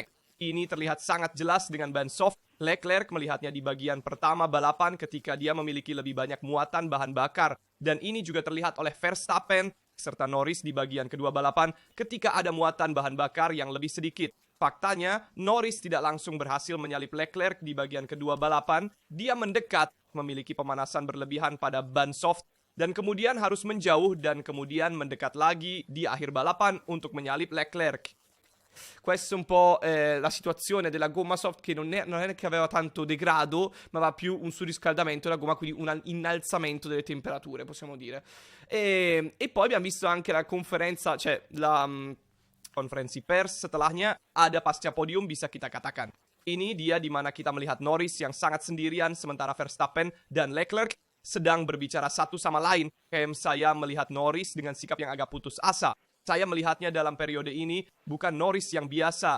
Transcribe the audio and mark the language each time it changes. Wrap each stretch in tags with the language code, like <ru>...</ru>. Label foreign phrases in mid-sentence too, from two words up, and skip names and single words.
<id>Ini terlihat sangat jelas dengan ban soft. Leclerc melihatnya di bagian pertama balapan ketika dia memiliki lebih banyak muatan bahan bakar, dan ini juga terlihat oleh Verstappen serta Norris di bagian kedua balapan ketika ada muatan bahan bakar yang lebih sedikit. Faktanya, Norris tidak langsung berhasil menyalip Leclerc di bagian kedua balapan. Dia mendekat, memiliki pemanasan berlebihan pada ban soft, dan kemudian harus menjauh dan kemudian mendekat lagi di akhir balapan untuk menyalip Leclerc.</id> <it>Questa è un po' la situazione della gomma soft, che non è che aveva tanto degrado, ma aveva più un surriscaldamento della gomma, quindi un innalzamento delle temperature, possiamo dire. E poi abbiamo visto anche la conferenza, cioè la</it> <id>konferensi pers setelahnya ada pasca podium, bisa kita katakan. Ini dia di mana kita melihat Norris yang sangat sendirian, sementara Verstappen dan Leclerc sedang berbicara satu sama lain. Saya melihat Norris dengan sikap yang agak putus asa. Saya melihatnya dalam periode ini bukan Norris yang biasa.</id>